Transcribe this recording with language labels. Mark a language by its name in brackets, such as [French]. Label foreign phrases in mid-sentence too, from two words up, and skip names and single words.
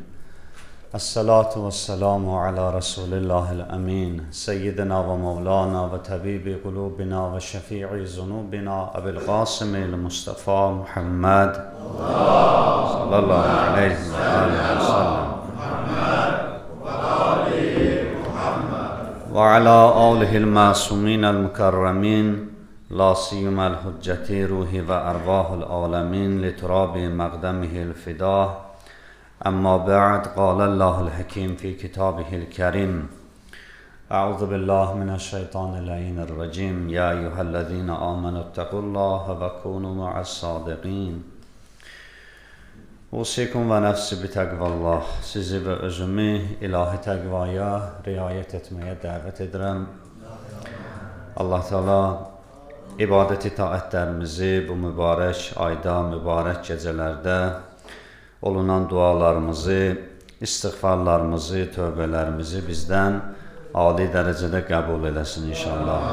[Arabic] والصلاة والسلام على رسول الله الأمين. سيدنا ومولانا وطبيب قلوبنا وشفيع ذنوبنا أبي القاسم المصطفى محمد صلى الله عليه وسلم. وعلى آله المعصومين المكرمين لا سيما الحجة روح وأرواح العالمين لتراب مقدمه الفداء أما بعد قال الله الحكيم في كتابه الكريم أعوذ بالله من الشيطان اللعين الرجيم يا أيها الذين آمنوا اتقوا الله وكونوا مع الصادقين أوصيكم ونفسي بتقوى الله. [Azerbaijani] Sizi və özümü ilahi təqvaya riayət etməyə dəvət edirəm. Allah Teala ibadət itaətlərimizi bu mübarək ayda, mübarək gecələrdə olunan dualarımızı, istiğfarlarımızı, tövbələrimizi bizdən ali dərəcədə qəbul eləsin inşallah.